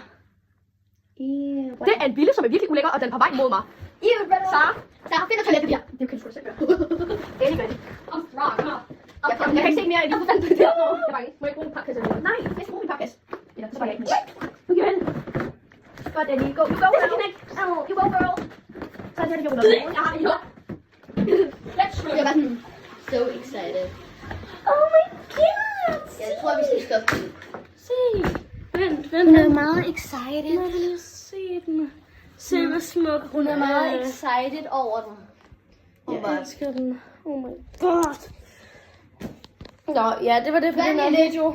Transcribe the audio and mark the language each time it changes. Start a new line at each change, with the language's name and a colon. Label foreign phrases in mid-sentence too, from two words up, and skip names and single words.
Danish: Det er en bille, som er virkelig ulækker, og den er på vej mod mig. Sara, find et toiletpapir. Det kan du sgu da selv gøre. Anyway. Jeg kan ikke se mere i det. Jeg er bange. Må jeg ikke bruge en papkasse? Nej, jeg skal bruge min papkasse. Eller, så var jeg ikke med. Nu kan vi godt,
English: Annie. Go, girl. You go, girl.
Danish: Så er det her, det gjorde Jeg har det jo. Jeg var sådan
English: so excited. Oh my god.
Danish: Jeg tror, vi skal stoppe den. Se. Vent. Hun er meget excited. Jeg vil lige se den. Se, hvor smuk Hun er meget excited over den. Jeg elsker den.
English: Oh my god.
Danish: Nå, ja, det var det for den her video.